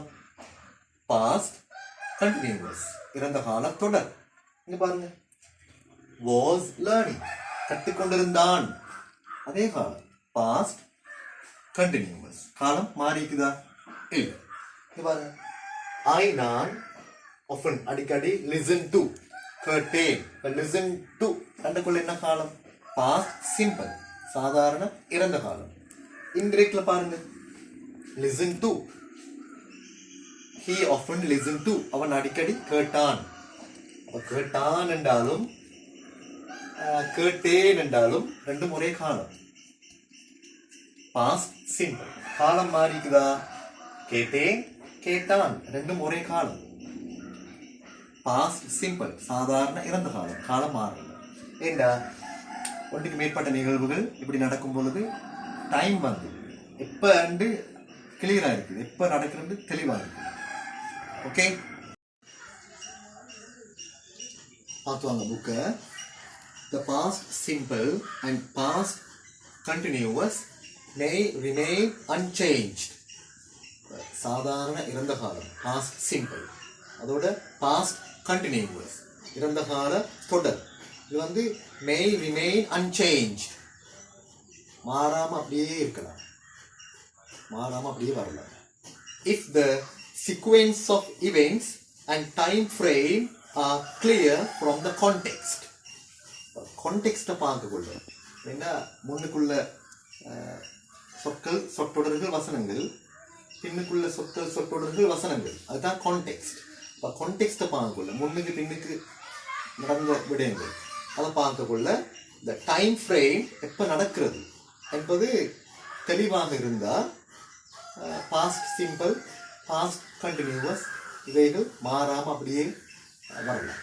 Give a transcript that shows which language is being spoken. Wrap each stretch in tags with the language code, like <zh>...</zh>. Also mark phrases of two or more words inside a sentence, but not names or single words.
<en>past continuous,</en> <ta>இறந்த கால தொடர். இங்க பாருங்க,</ta> <en>was learning</en> <ta>கற்றுக்கொண்டிருந்தான், அதே காலம்</ta> <en>past continuous.</en> <ta>காலம் மாறிக்குதா? இல்லை. இங்க பாருங்க, ஐ நான் often அடிக்கடி</ta> <en>listen to</en> <ta>கேட்டேன்.</ta> <en>listen to</en> <ta>கண்டுக்குள்ள என்ன காலம்?</ta> <en>past simple,</en> <ta>சாதாரண இறந்த காலம். இன்டிரெக்ட்ல பாருங்க,</ta> <en>listen to, he often listen to,</en> <ta>அவன் அடிக்கடி கேட்டான். கேட்டான் என்றாலும் கேட்டேன் என்றாலும் ரெண்டும் ஒரே காலம்.</ta> <en>past simple,</en> <ta>காலம் மாறிக்குதா? கேட்டேன், கேட்டான், ரெண்டும் ஒரே காலம்.</ta> <en>past simple,</en> <ta>சாதாரண இறந்த காலம், காலம் மாறல. ஏண்டா ஒன்றுக்கு மேற்பட்ட நிகழ்வுகள் இப்படி நடக்கும் பொழுது டைம் வந்து எப்ப அண்டு கிளியரா இருக்குது, எப்ப நடக்கிறது தெளிவா இருக்குது. ஓகே, பார்த்துவாங்க புக்க.</ta> <en>The past simple and past continuous may remain unchanged.</en> <ta>சாதாரண இறந்த காலம்</ta> <en>past simple,</en> <ta>அதோட</ta> <en>past continuous</en> <ta>இறந்த கால தொடர். இது வந்து</ta> <en>may remain unchanged,</en> <ta>மாறாம அப்படியே இருக்கலாம், மாறாம அப்படியே வரலாம்.</ta> <en>If the sequence of events and time frame are clear from the context.</en> <ta>கான்டெக்ஸ்ட பார்க்கக்குள்ள என்ன, முன்னுக்குள்ள சொற்கள், சொற்றொடர்கள், வசனங்கள், பின்னுக்குள்ள சொற்கள், சொற்றொடர்கள், வசனங்கள், அதுதான் கான்டெக்ஸ்ட். இப்போ கான்டெக்ஸ்ட்டை பார்க்கக்குள்ள முன்னுக்கு பின்னுக்கு நடந்த விடயங்கள் அதை பார்க்கக்குள்ள இந்த</ta> <en>time frame</en> <ta>எப்போ நடக்கிறது என்பது தெளிவாக இருந்தால்</ta> <en>past simple, past continuous</en> <ta>இவைகள் மாறாமல் அப்படியே வரலாம்.</ta>